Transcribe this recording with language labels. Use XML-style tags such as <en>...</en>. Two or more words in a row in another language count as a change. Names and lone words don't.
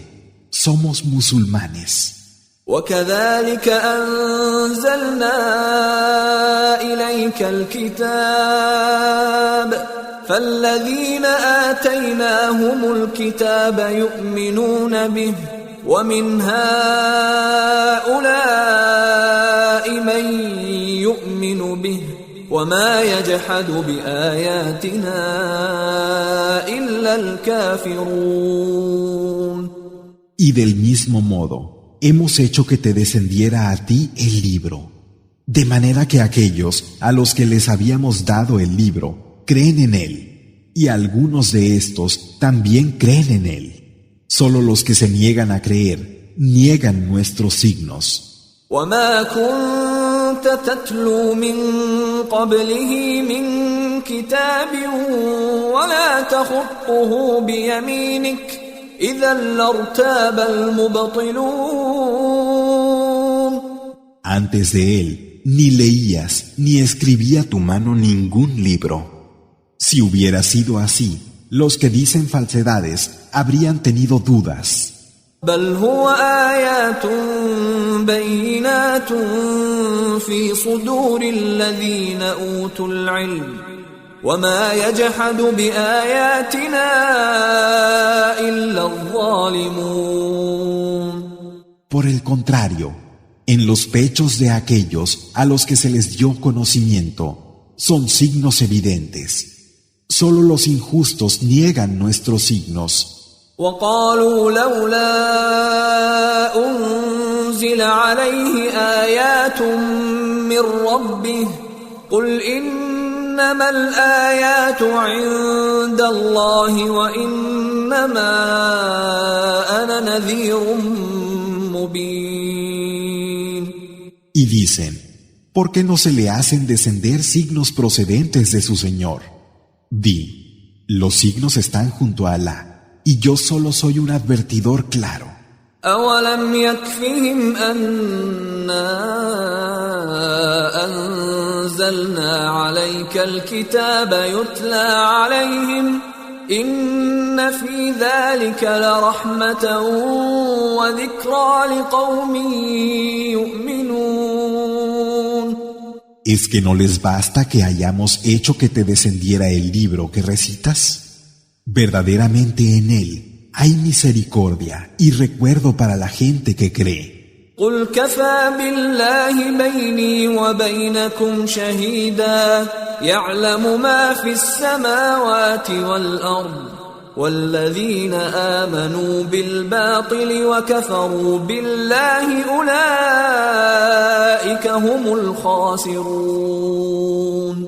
<es>Somos musulmanes.</es> <ar>وكذلك أنزلنا إليك الكتاب فالذين آتيناهم الكتاب يؤمنون به ومن هؤلاء من يؤمن به وما يجحد بآياتنا إلا الكافرون.</ar> <es>Y del mismo modo, hemos hecho que te descendiera a ti el libro, de manera que aquellos a los que les habíamos dado el libro creen en él, y algunos de estos también creen en él. Solo los que se niegan a creer niegan nuestros signos.</es> <ar>وما كنت كنت تتلو من قبله من كتاب ولا تخطه بيمينك إذا لارتاب المبطلون.</ar> <es>Antes de él, ni leías ni escribía tu mano ningún libro. Si hubiera sido así, los que dicen falsedades habrían tenido dudas.</es> <ar>بل هو آيات بينات في صدور الذين أوتوا العلم وما يجحد بآياتنا إلا الظالمون.</ar> <es>Por el contrario, en los pechos de aquellos a los que se les dio conocimiento son signos evidentes. Solo los injustos niegan nuestros signos.</es> <ar>وقالوا لولا أنزل عليه آيات من ربه قل إنما الآيات عند الله وإنما أنا نذير مبين.</ar> <es>Y dicen, ¿por qué no se le hacen descender signos procedentes de su Señor? Di, los signos están junto a Alá, y yo solo soy un advertidor claro.</es> <ar>أولم يكفهم أنا أنزلنا عليك الكتاب يتلى عليهم إن في ذلك لرحمة وذكرى لقوم يؤمنون.</ar> <es>¿Es que no les basta que hayamos hecho que te descendiera el libro que recitas? Verdaderamente en él hay misericordia y recuerdo para la gente que cree.</es> <ar>قل كفى بالله بيني وبينكم شهيدا يعلم ما في السماوات والأرض والذين آمنوا بالباطل وكفروا بالله أولئك هم الخاسرون.</ar>